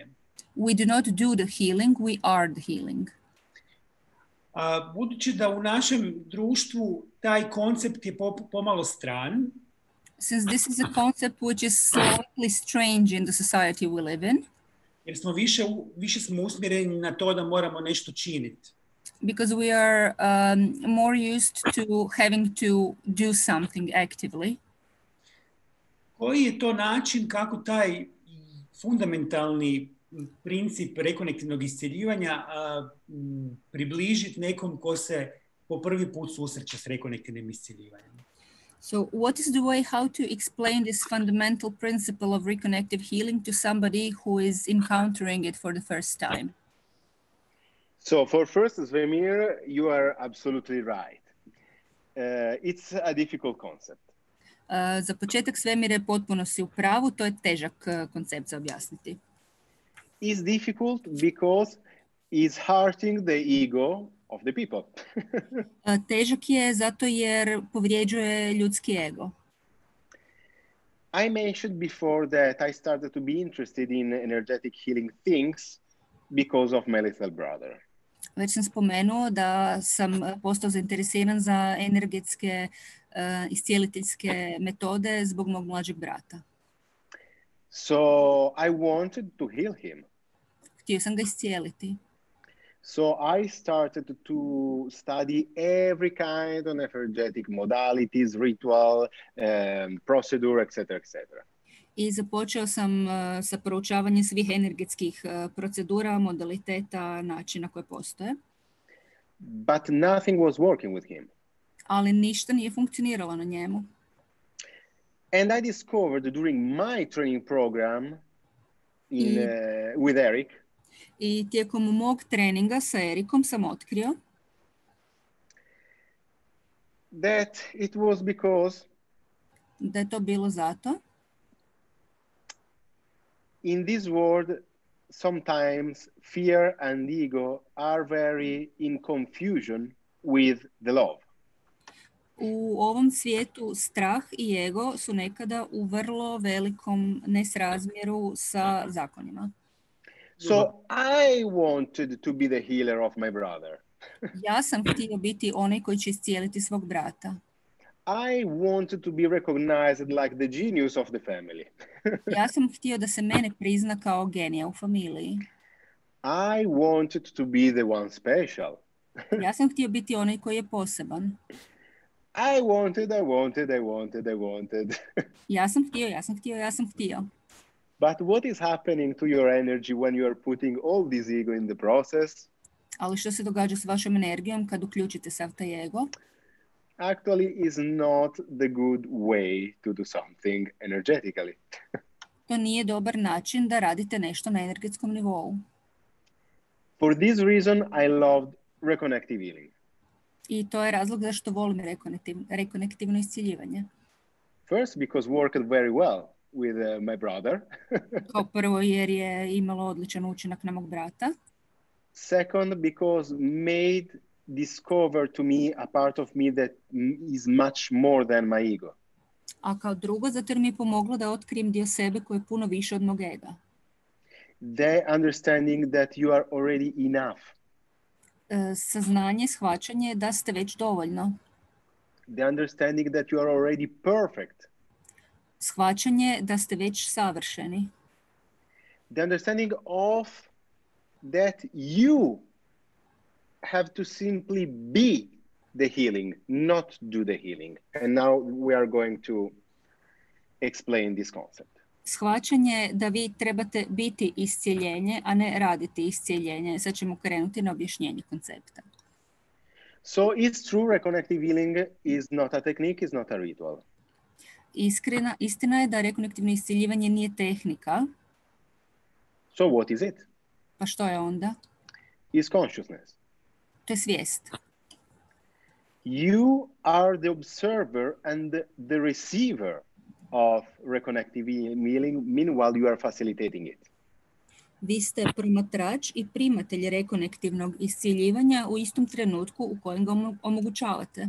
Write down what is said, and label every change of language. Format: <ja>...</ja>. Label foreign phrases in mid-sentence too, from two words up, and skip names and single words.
<en>We do not do the healing, we are the healing.</en> <hr>Budući da u našem društvu taj koncept je pomalo stran,</hr> <en>since this is a concept which is slightly strange in the society we live in,</en> <hr>jer smo više smo usmjereni na to da moramo nešto činiti.</hr> <en>Because we are more used to having to do something actively.</en> <hr>Koji je to način kako taj fundamentalni princip rekonektivnog iscjeljivanja približiti nekom ko se po prvi put susreće s rekonektivnim iscjeljivanjem?</hr> <en>So what is the way how to explain this fundamental principle of reconnective healing to somebody who is encountering it for the first time? So for first, Svemir, you are absolutely right. It's a difficult concept.</en> <hr>Za početak, Svemire, potpuno si u pravu, to je težak koncept za objasniti.</hr> <en>It's difficult because it's hurting the ego of the people.</en> <hr>Težak je zato jer povrijeđuje ljudski ego.</hr> <en>I mentioned before that I started to be interested in energetic healing things because of my little brother.</en> <hr>Već sam spomenuo da sam postao zainteresiran za energetske iscijeliteljske metode zbog mog mlađeg brata.</hr> <en>So I wanted to heal him.</en> <hr>Htio sam ga iscijeliti.</hr> <en>So I started to study every kind of energetic modalities, ritual, procedure, etc., etc.</en> <hr>I započeo sam sa proučavanjem svih energetskih procedura, modaliteta, načina koje postoje.</hr> <en>But nothing was working with him.</en> <hr>Ali ništa nije funkcioniralo na njemu.</hr> <en>And I discovered during my training program with Eric.</en> <hr>I tijekom mog treninga sa Erikom sam otkrio</hr> <en>that it was because</en> <hr>da je to bilo zato</hr> <en>in this world sometimes fear and ego are very in confusion with the love.</en> <hr>U ovom svijetu strah i ego su nekada u vrlo velikom nesrazmjeru sa zakonima.</hr> <en>So I wanted to be the healer of my brother.</en> <hr>Ja sam htio biti onaj koji će iscijeliti svog brata.</hr> <en>I wanted to be recognized like the genius of the family.</en> <hr>Ja sam htio da se mene prizna kao genija u familiji.</hr> <en>I wanted to be the one special.</en> <hr>Ja sam htio biti onaj koji je poseban.</hr> <en>I wanted.</en> <hr>Ja sam htio.</hr> <en>But what is happening to your energy when you are putting all this ego in the process?</en> <hr>Ali što se događa s vašom energijom kad uključite sav taj ego?</hr> <en>Actually is not the good way to do something energetically.</en> <hr>To nije dobar način da radite nešto na energetskom nivou.</hr> <en>For this reason, I loved rekonektiv healing.</en> <hr>I to je razlog zašto volim rekonektivno iscijeljivanje.</hr> <en>First, because worked very well with my brother.</en> <hr>Kao prvo jer je imalo odličan učinak na mog brata.</hr> <en>Second, because made discover to me a part of me that is much more than my ego.</en> <hr>A kao drugo, zato jer mi je pomoglo da otkrijem dio sebe koji je puno više od mog ega.</hr> <en>The understanding that you are already enough.</en> <hr>Saznanje, shvaćanje da ste već dovoljno.</hr> <en>The understanding that you are already perfect.</en> <hr>Shvaćanje da ste već savršeni.</hr> <en>The understanding of that you have to simply be the healing, not do the healing. And now we are going to explain this concept.</en> <hr>Shvaćanje da vi trebate biti iscijeljenje, a ne raditi iscijeljenje. Sad ćemo krenuti na objašnjenje koncepta.</hr> <en>So it's true, rekonektiv healing is not a technique, is not a ritual.</en> <hr>Istina je da rekonektivno iscijeljivanje nije tehnika.</hr> <en>So what is it?</en> <hr>Pa što je onda?</hr> <en>Is consciousness.</en> <hr>To je svijest.</hr> <en>You are the observer and the receiver of rekonektiv healing, meanwhile you are facilitating it.</en> <hr>Vi ste promatrač i primatelj rekonektivnog iscijeljivanja u istom trenutku u kojem ga omogućavate.</hr>